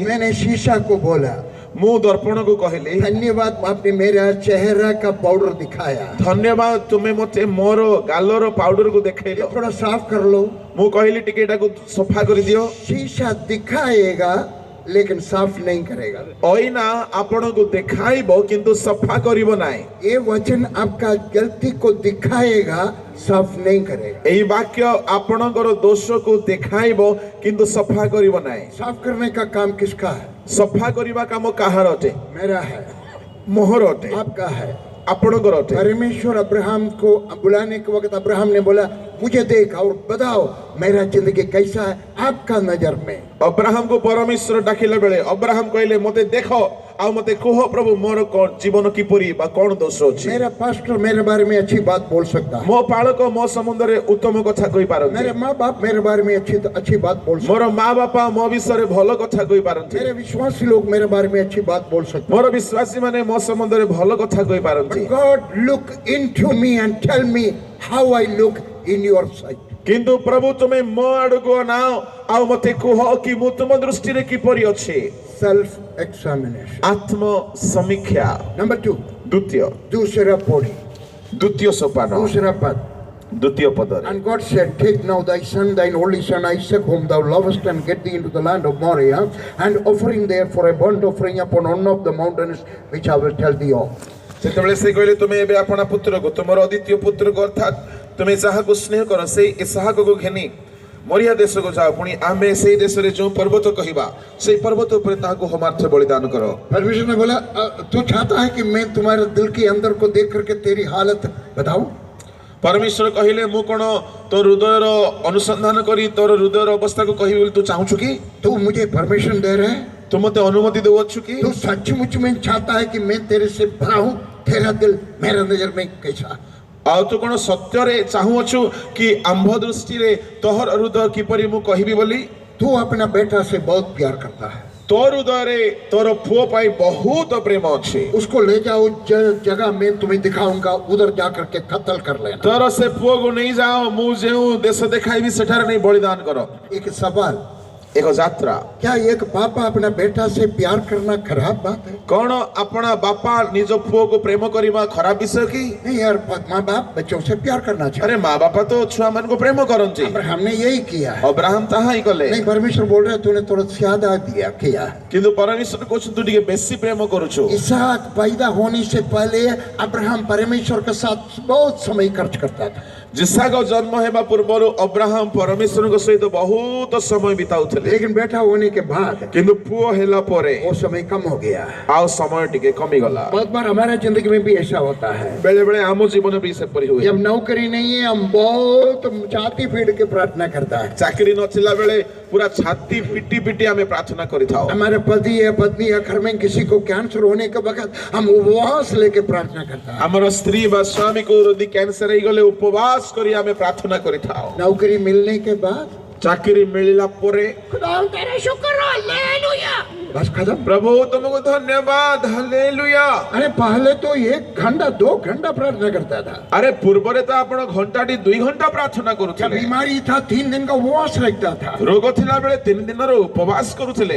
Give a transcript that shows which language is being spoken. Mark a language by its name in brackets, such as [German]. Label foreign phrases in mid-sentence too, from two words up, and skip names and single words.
[Hindi] मैंने शीशा को बोला [Odia] ମୁ ଦର୍ପଣ କୋ କହଲି [Hindi] धन्यवाद आपने मेरा चेहरा का पाउडर दिखाया, [Odia] ଧନ୍ୟବାଦ ତୁମେ ମତେ ମୋର ଗାଲୋର ପାଉଡର କୋ ଦେଖୈଲୋ। [Hindi] थोड़ा साफ कर लो। [Odia] ମୁ କହଲି ଟିକେ ଏଟା କୋ ସଫା କର ଦିୟୋ। [Hindi] शीशा दिखाएगा लेकिन साफ नहीं करेगा। [Odia] ଅଇନା ଆପଣଙ୍କୁ ଦେଖାଇବ କିନ୍ତୁ ସଫା କରିବ ନାହିଁ। [Hindi] ये वचन आपका गलती को दिखाएगा, साफ नहीं करेगा। [Odia] ଏହି ବାକ୍ୟ ଆପଣଙ୍କର ଦୋଷକୁ ଦେଖାଇବ କିନ୍ତୁ ସଫା କରିବ ନାହିଁ। [Hindi] साफ करने का काम किसका है? [Odia] ସଫା କରିବା କାମ କାହାର ଅଟେ? [Hindi] मेरा है, [Odia] ମୋହର ଅଟେ, [Hindi] आपका है। [Odia] ଆପଣଙ୍କର ଅଟେ। [Hindi] परमेश्वर अब्राहम को बुलाने के वक्त अब्राहम ने बोला, मुझे देख और बताओ मेरा जिंदगी कैसा है आपका नजर में। [Odia] ଅବ୍ରାହମକୁ ପରମେଶ୍ୱର ଡାକିଲା ବେଳେ ଅବ୍ରାହମ କହିଲେ ମୋତେ ଦେଖ ଆଉ ମୋତେ କୁହ ପ୍ରଭୁ ମୋର ଜୀବନ କିପରି ବା କଣ ଦୋଷ ଅଛି। [Hindi] मेरा पास्टर मेरे बारे में अच्छी बात बोल सकता है, [Odia] ମୋ ପାଳକ ମୋ ସମ୍ବନ୍ଧରେ ଉତ୍ତମ କଥା କହିପାରନ୍ତି। [Hindi] मेरे माँ बाप मेरे बारे में अच्छी बात बोल सकते [Odia] ମୋର ମା ବାପା ମୋ ବିଷୟରେ ଭଲ କଥା କହିପାରନ୍ତି। [Hindi] हैं, मेरे विश्वासी लोग मेरे बारे में अच्छी बात बोल सकते [Odia] ମୋର ବିଶ୍ୱାସୀ ମାନେ ମୋ ସମ୍ବନ୍ଧରେ ଭଲ କଥା କହିପାରନ୍ତି। [Hindi] हैं। [English] God look into me and tell me how I look in your sight। [Odia] କିନ୍ତୁ ପ୍ରଭୁ ତୁମେ ମୋ ଆଡକୁ ଅନାଅ ଆଉ ମୋତେ କୁହ କି ମୁଁ ତୁମ ଦୃଷ୍ଟିରେ କିପରି ଅଛି। [English] self examination. [Odia] ଆତ୍ମ ସମୀକ୍ଷା। [Hindi] नंबर 2, [Odia] ଦ୍ୱିତୀୟ [Hindi] दूसरा पौड़ी, [Odia] ଦ୍ୱିତୀୟ ସୋପାନ [Hindi] दूसरा पद। [Odia] ଦ୍ୱିତୀୟ ପଦରେ [English] And God said, take now thy son, thine only son Isaac, whom thou lovest, and get thee into the land of Moriah, and offering there for a burnt offering upon one of the mountains which I will tell thee of। [Odia] ସେତେବେଳେ ସେ କହିଲେ ତୁମେ ଏବେ ଆପଣା ପୁତ୍ରକୁ ତୁମର ଅଦ୍ୱିତୀୟ ପୁତ୍ରକୁ ଅର୍ଥାତ୍ ତୁମେ ଯାହାକୁ ସ୍ନେହ କର ସେଇ ଇସାହାକକୁ ଘେନି ମରିଆ ଦେଶକୁ ଯାଅ, ପୁଣି ଆମେ ସେଇ ଦେଶରେ ଯେଉଁ ପର୍ବତ କହିବା ସେଇ ପର୍ବତ ଉପରେ ତାହାକୁ ହୋମାର୍ଥ ବଳିଦାନ କର। [Hindi] परमेश्वर ने बोला, तू चाहता है कि मैं तुम्हारे दिल के अंदर को देख करके तेरी हालत बताऊं? [Odia] ପରମେଶ୍ୱର କହିଲେ ମୁଁ କଣ ତୋ ହୃଦୟର ଅନୁସନ୍ଧାନ କରି ତୋର ହୃଦୟର ଅବସ୍ଥାକୁ କହିବି ବୋଲି ତୁ ଚାହୁଁଛୁ କି? [Hindi] तू मुझे परमिशन दे रहे है? [Odia] ତୁ ମୋତେ ଅନୁମତି ଦେଉଅଛୁ କି? [Hindi] तू सचमुच में चाहता है कि मैं तेरे से भरा हूं? तेरा दिल मेरा नजर में कैसा? [Odia] ଆଉ ତୁ କଣ ସତ୍ୟରେ ଚାହୁଁଅଛୁ କି ଆମ୍ଭ ଦୃଷ୍ଟିରେ ତୋହର ହୃଦୟ କିପରି ମୁଁ କହିବି ବୋଲି? [Hindi] तू अपना बेटा से बहुत प्यार करता है, [Odia] ତୋ ହୃଦୟରେ ତୋର ପୁଅ ପାଇଁ ବହୁତ ପ୍ରେମ ଅଛି। [Hindi] उसको ले जाओ जगह मैं तुम्हें दिखाऊंगा, उधर जाकर के कत्ल कर लेना। [Odia] ତୋର ସେ ପୁଅକୁ ନେଇଯାଅ, ମୁଁ ଯେଉଁ ଦେଶ ଦେଖାଇବି ସେଠାରେ ନେଇ ବଳିଦାନ କର। [Hindi] एक सवाल, [Odia] ଏକ ଯାତ୍ରା। [Hindi] क्या एक बापा अपना बेटा से प्यार करना खराब बात है? [Odia] କଣ ଆପଣା ବାପା ନିଜ ପୁଅକୁ ପ୍ରେମ କରିବା ଖରାପ ବିଷୟ କି? [Hindi] नहीं यार, माँ बाप बच्चों से प्यार करना [Odia] ଆରେ [Hindi] चाहिए। [Odia] ମା ବାପା ତ ଛୁଆମାନଙ୍କୁ ପ୍ରେମ କରନ୍ତି। [Hindi] पर हमने यही किया है। [Odia] ଅବ୍ରାହମ ତାହା ହିଁ କଲେ। [Hindi] नहीं, परमेश्वर बोल रहे तूने थोड़ा ज्यादा दिया किया है। [Odia] କିନ୍ତୁ ପରମେଶ୍ୱର କହୁଛନ୍ତି ତୁ ଟିକେ ବେଶୀ ପ୍ରେମ କରୁଛୁ। [Hindi] इसहाक पैदा होने से पहले अब्राहम परमेश्वर के साथ बहुत समय खर्च करता था। [Odia] ଯିସାକ ଜନ୍ମ ହେବା ପୂର୍ବରୁ ଅବ୍ରାହମ ପରମେଶ୍ୱରଙ୍କ ସହିତ ବହୁତ ସମୟ ବିତାଉଥିଲେ। [Hindi] लेकिन बेटा होने के बाद [Odia] କିନ୍ତୁ ପୁଅ ହେଲା ପରେ [Hindi] वो समय कम हो गया। [Odia] ଆଉ ସମୟ ଟିକେ କମିଗଲା। [Hindi] बहुत बार हमारा जिंदगी में भी ऐसा होता है, [Odia] ବେଳେ ବେଳେ ଆମ ଜୀବନ ବି ସେପରି ହୁଏ। [Hindi] जब नौकरी नहीं है हम बहुत छाती पीट के प्रार्थना करता है। [Odia] ଚାକିରି ନଥିଲା ବେଳେ ପୁରା ଛାତି ପିଟି ପିଟି ଆମେ ପ୍ରାର୍ଥନା କରିଥାଉ। [Hindi] हमारे पति या पत्नी या घर में किसी को कैंसर होने के वक्त हम उपवास लेके प्रार्थना करता है। [Odia] ଆମର ସ୍ତ୍ରୀ ବା ସ୍ୱାମୀକୁ ଯଦି କ୍ୟାନ୍ସର ହେଇଗଲେ ଉପବାସ କରି ଆମେ ପ୍ରାର୍ଥନା କରିଥାଉ। [Hindi] नौकरी मिलने के बाद [Odia] ଚାକିରି ମିଳିଲା ପରେ [Hindi] खुदा तेरा शुक्र हो, हालेलुया, बस खत्म। [Odia] ପ୍ରଭୁ ତୁମକୁ ଧନ୍ୟବାଦ, ହାଲେଲୁୟା। [Hindi] अरे पहले तो 1 घंटा 2 घंटा प्रार्थना करता था। [Odia] ଆରେ ପୂର୍ବରେ ତ ଆପଣ ଘଣ୍ଟାଟି 2 ଘଣ୍ଟା ପ୍ରାର୍ଥନା [Hindi] जब [Odia] କରୁଥିଲେ। [Hindi] बीमारी था 3 दिन का उपवास रखता था। [Odia] ରୋଗ ଥିଲା ବେଳେ 3 ଦିନର ଉପବାସ କରୁଥିଲେ।